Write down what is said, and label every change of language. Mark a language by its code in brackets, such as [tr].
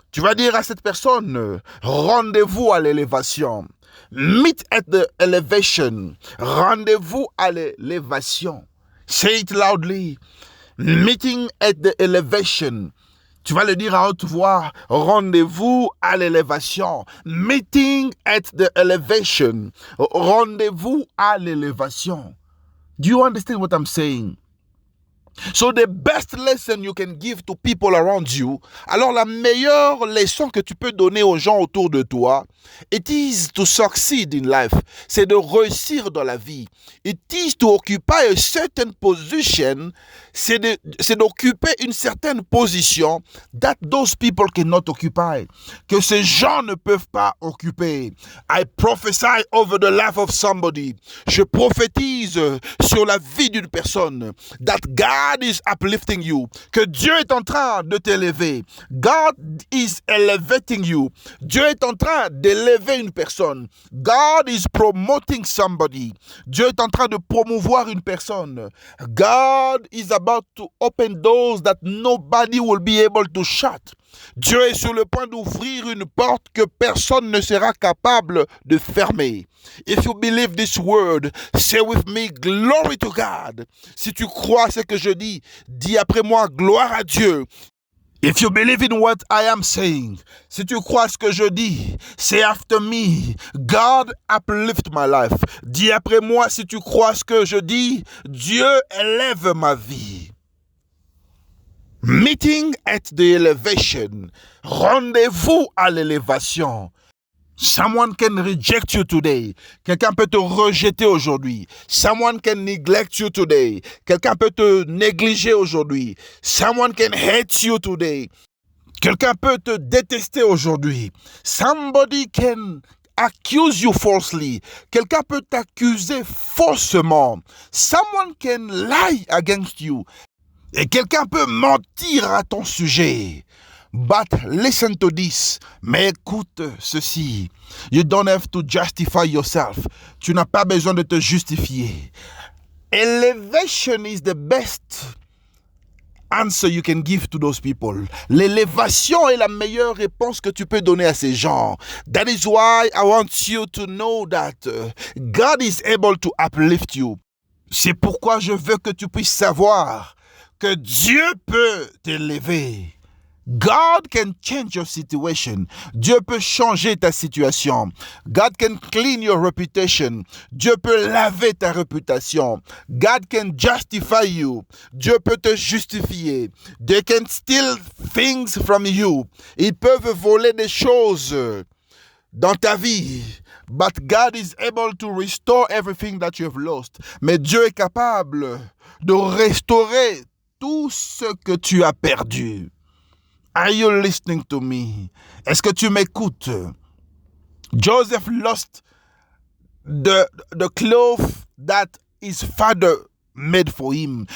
[fr] Tu vas dire à cette personne, rendez-vous à l'élévation. [en] Meet at the elevation. [fr] Rendez-vous à l'élévation. [en] Say it loudly. Meeting at the elevation. [fr] Tu vas le dire à haute voix, rendez-vous à l'élévation. [en] Meeting at the elevation. [fr] Rendez-vous à l'élévation. [en] Do you understand what I'm saying? So the best lesson you can give to people around you, [fr] alors la meilleure leçon que tu peux donner aux gens autour de toi, [en] it is to succeed in life. [fr] C'est de réussir dans la vie. [en] It is to occupy a certain position. [fr] C'est d'occuper une certaine position [en] that those people cannot occupy. [fr] Que ces gens ne peuvent pas occuper. [en] I prophesy over the life of somebody. [fr] Je prophétise sur la vie d'une personne. [en] That God is uplifting you. [fr] Que Dieu est en train de t'élever. [en] God is elevating you. [fr] Dieu est en train d'élever une personne. [en] God is promoting somebody. [fr] Dieu est en train de promouvoir une personne. [en] God is about to open doors that nobody will be able to shut. [fr] Dieu est sur le point d'ouvrir une porte que personne ne sera capable de fermer. [en] If you believe this word, say with me, glory to God. [fr] Si tu crois ce que je dis, dis après moi, gloire à Dieu. [en] If you believe in what I am saying, [fr] si tu crois ce que je dis, [en] say after me, God uplift my life. [fr] Dis après moi, si tu crois ce que je dis, Dieu élève ma vie. [en] Meeting at the elevation. [fr] Rendez-vous à l'élévation. [en] Someone can reject you today. [fr] Quelqu'un peut te rejeter aujourd'hui. [en] Someone can neglect you today. [fr] Quelqu'un peut te négliger aujourd'hui. [en] Someone can hate you today. [fr] Quelqu'un peut te détester aujourd'hui. [en] Somebody can accuse you falsely. [fr] Quelqu'un peut t'accuser faussement. [en] Someone can lie against you. [fr] Et quelqu'un peut mentir à ton sujet. [en] But listen to this. [fr] Mais écoute ceci. [en] You don't have to justify yourself. [fr] Tu n'as pas besoin de te justifier. [en] Elevation is the best answer you can give to those people. [fr] L'élévation est la meilleure réponse que tu peux donner à ces gens. [en] That is why I want you to know that God is able to uplift you. [fr] C'est pourquoi je veux que tu puisses savoir que Dieu peut t'élever. [en] God can change your situation. [fr] Dieu peut changer ta situation. [en] God can clean your reputation. [fr] Dieu peut laver ta réputation. [en] God can justify you. [fr] Dieu peut te justifier. [en] They can steal things from you. [fr] Ils peuvent voler des choses dans ta vie. [en] But God is able to restore everything that you have lost. [fr] Mais Dieu est capable de restaurer tout ce que tu as perdu. [en] Are you listening to me? [fr] Est-ce que tu m'écoutes? [en] Joseph lost the cloth that his father made for him.